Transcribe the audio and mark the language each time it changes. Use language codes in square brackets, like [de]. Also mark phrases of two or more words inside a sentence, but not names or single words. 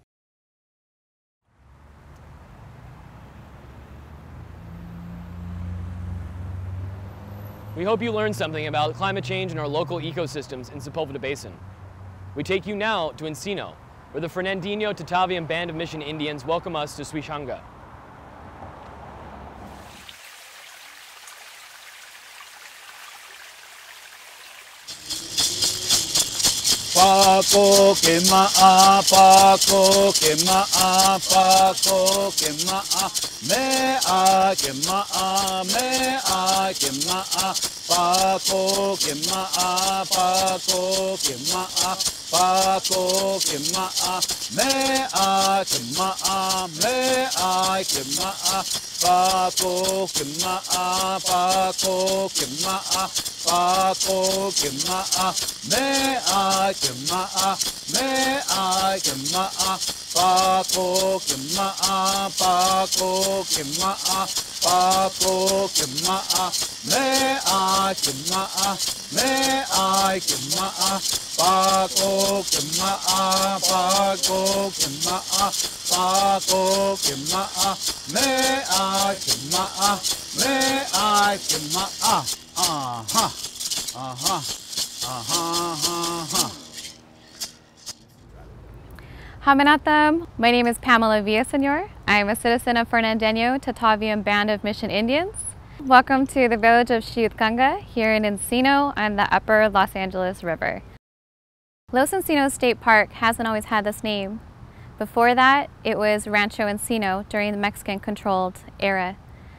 [en] We hope you learned something about climate change and our local ecosystems in Sepulveda Basin. We take you now to Encino, where the Fernandeño Tataviam Band of Mission Indians welcome us to Siutcanga. Paco que ma'a, Paco que ma'a, Paco que ma'a, mea que ma'a, mea que ma'a, Paco que ma'a, Paco que ma'a, Paco que ma'a, mea que ma'a, mea que ma'a, Paco que ma'a, Paco que ma'a, Paco que ma'a, mea que ma'a, mea que ma'a, Paco que ma'a, Paco que ma'a, Paco que ma'a, mea que ma'a, mea que ma'a, Paco que ma'a, Paco que ma'a, Paco que ma'a, mea que ma'a, mea que ma'a. Aha, aha, aha, aha. Haminatam, my name is Pamela Villasenor. I'm a citizen of Fernandeño Tataviam Band of Mission Indians. Welcome to the village of Siutcanga here in Encino on the upper Los Angeles River. Los Encinos State Park hasn't always had this name. Before that, it was Rancho Encino during the Mexican-controlled era.